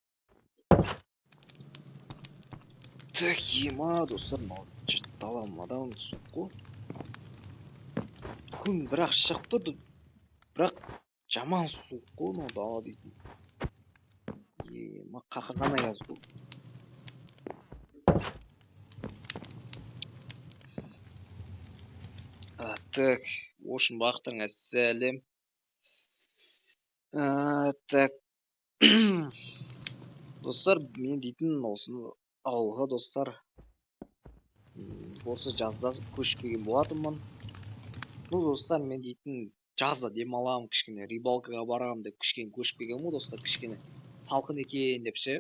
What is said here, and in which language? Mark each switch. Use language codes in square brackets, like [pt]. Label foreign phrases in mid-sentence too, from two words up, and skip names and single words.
[kk] Так, ема, достар, мынау дала мынадан суық қой. Күн бірақ шығып тұрды, бірақ жаман суық қой мынау дала дейтін. Ема, қақаған аяз бұл. [ru] Так, в общем, [kk] бақтырыңа сәлем. Так, достар, мен дейтін осыны ауылға, достар, осы жазда көшіп келген болатынмын. Ну, достар, мен дейтін жазда демалам, кішкене рыбалкаға барам деп кішкене көшіп келген ғой, достар, кішкене салқын екен деп ше.